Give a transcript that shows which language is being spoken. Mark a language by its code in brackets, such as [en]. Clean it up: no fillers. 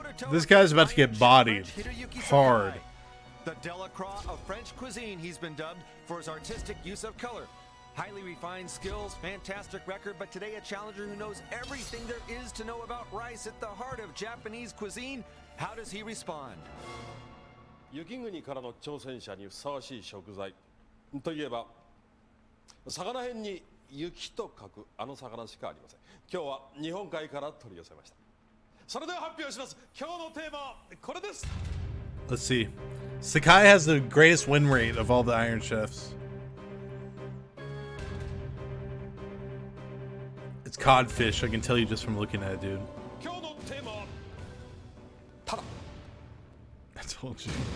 [en] This guy's about to get bodied. Hard. The Delacroix of French cuisine, he's been dubbed for his artistic use of color. Highly refined skills, fantastic record, but today a challenger who knows everything there is to know about rice at the heart of Japanese cuisine. How does he respond? [ja] 雪国からの挑戦者にふさわしい食材といえば魚辺に雪と書くあの魚しかありません。今日は日本海から取り寄せました。それでは発表します。今日のテーマはこれです。 [en] Let's see. Sakai has the greatest win rate of all the Iron Chefs. It's codfish. I can tell you just from looking at it, dude. [ja] 今日のテーマはタラ。 [en] I told you.